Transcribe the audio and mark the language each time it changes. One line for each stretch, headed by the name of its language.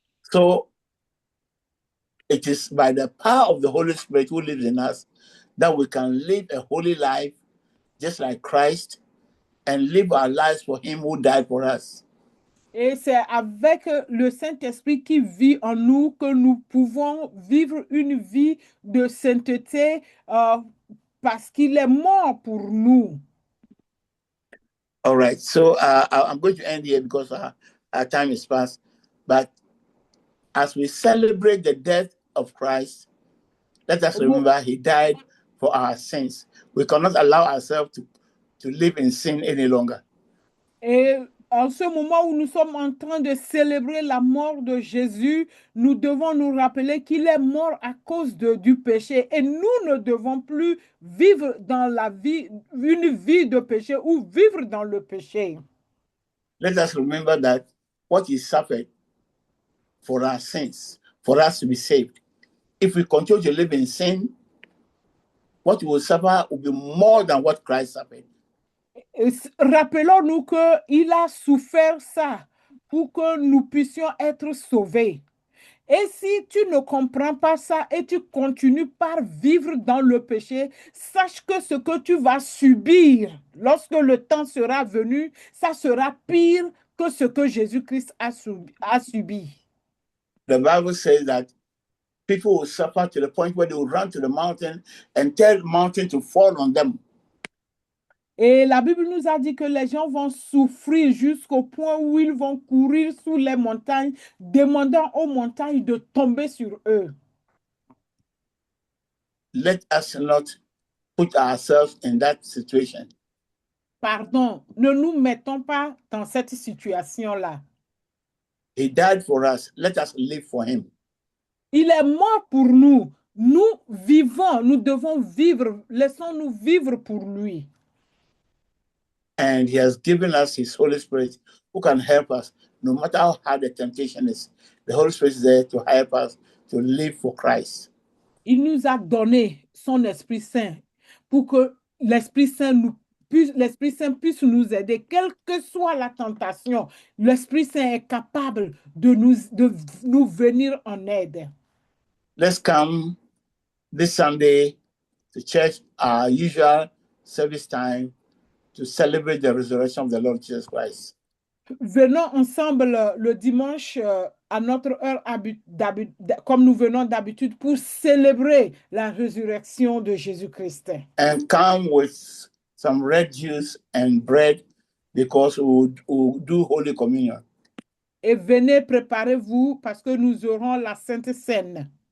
English: So it is by the power of the Holy Spirit who lives in us that we can live a holy life just like Christ and live our lives for Him who died for us.
French: Et c'est avec le Saint-Esprit qui vit en nous que nous pouvons vivre une vie de sainteté parce qu'il est mort pour nous.
English: All right, so I'm going to end here because our time is past. But as we celebrate the death of Christ, let us remember He died for our sins. We cannot allow ourselves to live in sin any longer.
French: Et en ce moment où nous sommes en train de célébrer la mort de Jésus, nous devons nous rappeler qu'il est mort à cause du péché. Et nous ne devons plus vivre dans une vie de péché ou vivre dans le péché.
English: Let us remember that what He suffered for our sins, for us to be saved. If we continue to live in sin, what we will suffer will be more than what Christ suffered.
French: Rappelons-nous qu'il a souffert ça pour que nous puissions être sauvés. Et si tu ne comprends pas ça et tu continues par vivre dans le péché, sache que ce que tu vas subir lorsque le temps sera venu, ça sera pire que ce que Jésus-Christ a subi.
English: The Bible says that people will suffer to the point where they will run to the mountain and tell the mountain to fall on them.
French: Et la Bible nous a dit que les gens vont souffrir jusqu'au point où ils vont courir sous les montagnes, demandant aux montagnes de tomber sur eux.
English: Let us not put ourselves in that situation.
French: Pardon, ne nous mettons pas dans cette situation-là.
English: He died for us. Let us live for him.
French: Il est mort pour nous. Nous vivons, nous devons vivre. Laissons-nous vivre pour lui.
English: And he has given us his Holy Spirit who can help us no matter how hard the temptation is. The Holy Spirit is there to help us to live for Christ.
French: Il nous a donné son Esprit Saint pour que l'Esprit Saint puisse nous aider. Quelle que soit la tentation, l'Esprit Saint est capable de nous venir en aide.
English: Let's come this Sunday to church, our usual service time, to celebrate the resurrection of the Lord Jesus Christ.
French: Venons ensemble le dimanche à notre heure comme nous venons d'habitude pour célébrer la résurrection de Jésus-Christ.
English: And come with some red juice and bread because we'll do Holy Communion.
French: Et venez, préparez-vous parce que nous aurons la Sainte Seine.